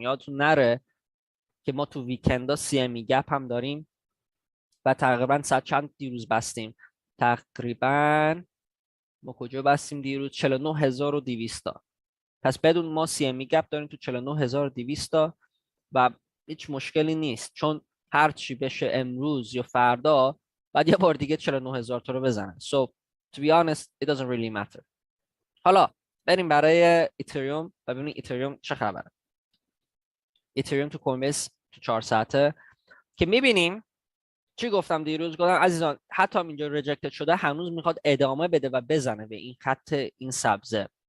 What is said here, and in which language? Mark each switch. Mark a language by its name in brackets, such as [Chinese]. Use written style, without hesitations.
[Persian] یادتون نره که ما تو ویکندا CME گپ هم داریم و تقریبا ساعت چند دیروز بستیم؟ تقریبا ما کجا بستیم دیروز؟ 49200 تا. پس بدون ما CME گپ داریم تو 49200 تا و هیچ مشکلی نیست، چون هر چی بشه امروز یا فردا بعد یه بار دیگه 49000 تا رو بزنن. [English] So to be honest it doesn't really matter. [Persian] حالا بریم برای ایتریوم و ببینیم ایتریوم چه خبره. ایتریوم تو کوین بیس تو 4 ساعته که میبینیم چی گفتم دیروز؟ گفتم عزیزان حتی اینجا ریجکتد شده هنوز میخواد ادامه بده و بزنه به این خط این سبزه.